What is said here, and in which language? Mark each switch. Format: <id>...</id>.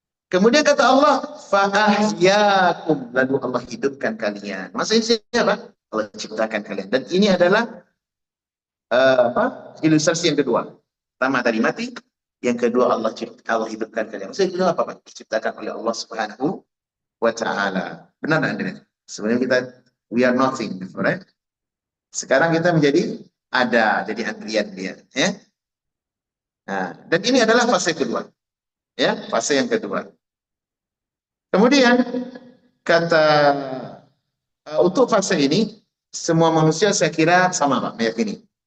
<id>Kemudian kata Allah, fa'ahyakum. Lalu Allah hidupkan kalian. Maksudnya siapa? Allah ciptakan kalian. Dan ini adalah ilustrasi yang kedua. Pertama tadi mati, yang kedua Allah hidupkan kalian. Maksudnya itu apa? Diciptakan oleh Allah Subhanahu wa Ta'ala. Benar enggak? Sebenarnya kita</id> <en>we are nothing, right?</en> <id>Sekarang kita menjadi ada, jadi antrian dia, ya. Nah, dan ini adalah fase kedua. Ya, fase yang kedua. Kemudian kata untuk fase ini semua manusia saya kira sama Pak meyakini.</id>